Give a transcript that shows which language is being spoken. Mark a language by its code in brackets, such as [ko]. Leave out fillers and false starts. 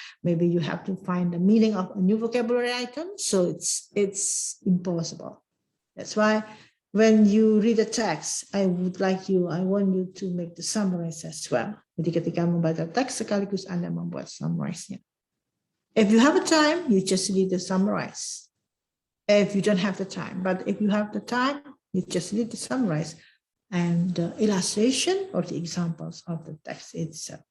[en] Maybe you have to find the meaning of a new vocabulary item. So it's impossible. That's why when you read the text, I want you to make the summarize as well. [id] Jadi ketika membaca teks sekaligus Anda membuat summarize-nya. [en] If you have a time, you just read the summarize. If you don't have the time, but if you have the time, you just read the summarize and the illustration or the examples of the text itself.